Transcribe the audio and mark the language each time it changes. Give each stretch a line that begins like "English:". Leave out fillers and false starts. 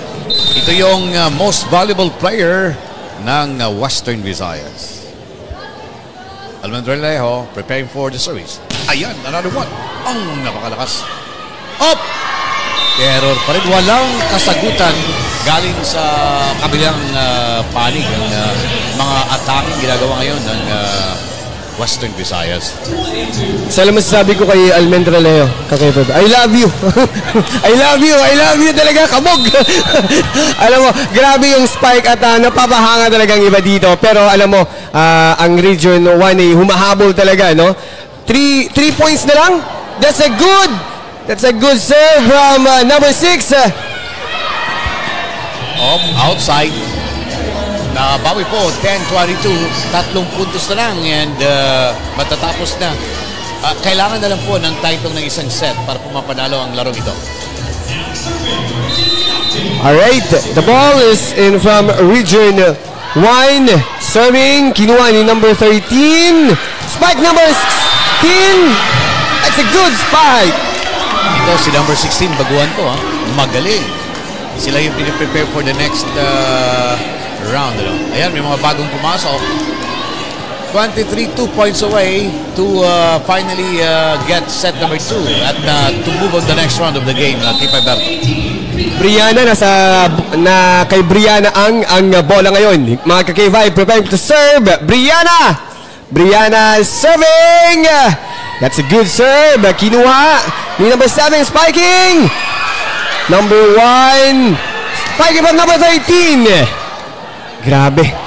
Filipino: Ito yung
English: most valuable player
Filipino: ng Western Visayas.
English: Alvin Releo preparing for the service.
Filipino: Ayan, another one. Ang napakalakas. Up! Error pa rin. Walang kasagutan galing sa kabilang panig ang mga atake ginagawa ngayon ng Western Visayas. Sa alam masasabi ko kay Almendra Leo, kakaiba,
English: I love you. I love you.
Filipino: I love you talaga. Kabog. Alam mo, grabe yung spike at napapahanga talagang iba dito. Pero alam mo, ang Region 1 ay humahabol talaga, no? 3 points na lang.
English: That's a good serve from number 6.
Filipino: Outside. Nabawi po, 10-22. 3 puntos na lang and matatapos na. Kailangan na lang po ng titong ng isang set para pumapanalo ang larong ito.
English: Alright, the ball is in from Region 1. Serving,
Filipino: kinuha ni
English: number 13. Spike number 16. That's a good spike.
Filipino: Ito si number 16, baguhan to ha. Magaling. Sila yung piniprepare
English: for the next round.
Filipino: Ano? Ayan, may mga bagong pumasok.
English: 23, 2 points away to finally get set number 2 at to move on the next round of the game.
Filipino: Kay Berto. Brianna, kay Brianna ang bola ngayon.
English: Mga ka-K5 preparing to serve. Brianna serving. That's a good serve.
Filipino: Kinuha ni
English: number 7 spiking. Number 1 spiking from number 13. Grabe.